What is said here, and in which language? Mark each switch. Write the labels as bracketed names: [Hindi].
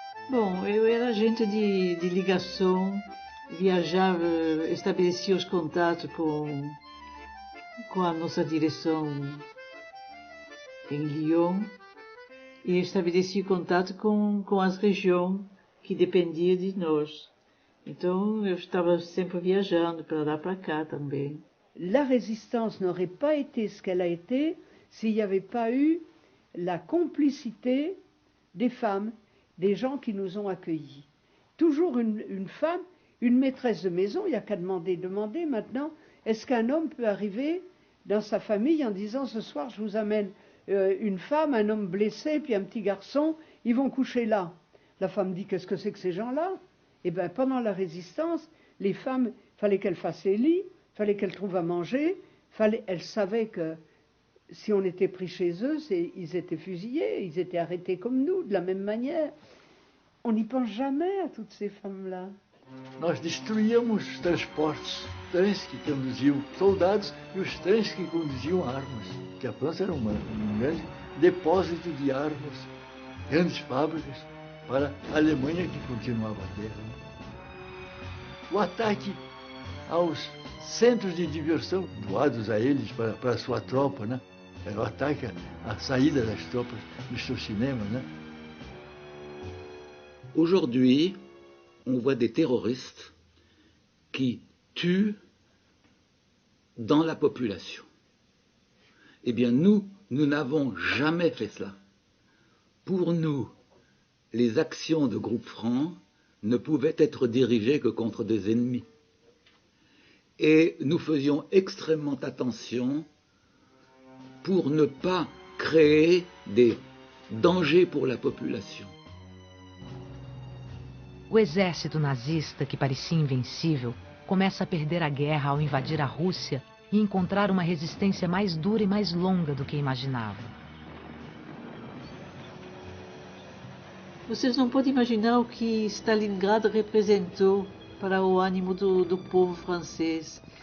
[Portuguese] Bom, eu era agente de ligação, viajava, estabelecia os contatos com a nossa direção em Lyon e estabelecia contato com as regiões que dependiam de nós. Então, eu estava sempre viajando para lá para cá também. [French] La résistance n'aurait pas été ce qu'elle a été s'il n'y avait pas eu la complicité des femmes, des gens qui nous ont accueillis. Toujours une femme, une maîtresse de maison, il n'y a qu'à demander maintenant, est-ce qu'un homme peut arriver dans sa famille en disant ce soir je vous amène une femme, un homme blessé, puis un petit garçon, ils vont coucher là. La femme dit qu'est-ce que c'est que ces gens-là? Eh bien pendant la résistance, les femmes, fallait qu'elles fassent les lits, fallait qu'elles trouvent à manger, elles savaient que si on était pris chez eux, ils étaient fusillés, ils étaient arrêtés comme nous, de la même manière. On n'y pense jamais à toutes ces femmes-là. [Portuguese] Nós destruíamos os transportes trens que conduziam soldados e os trens que conduziam armas, que a França era um grande depósito de armas, grandes fábricas, para a Alemanha que continuava a guerra. O ataque aos centros de diversão doados a eles para a sua tropa, né? Era o ataque à saída das tropas dos seus cinémas, né? [French] Aujourd'hui, on voit des terroristes qui tuent dans la population. Eh bien, nous n'avons jamais fait cela. Pour nous, les actions de Groupe Franc ne pouvaient être dirigées que contre des ennemis. Et nous faisions extrêmement attention pour ne pas créer des dangers pour la population. [Portuguese] O exército nazista, que parecia invencível, começa a perder a guerra ao invadir a Rússia e encontrar uma resistência mais dura e mais longa do que imaginava. Vocês não podem imaginar o que Stalingrado representou para o ânimo do povo francês.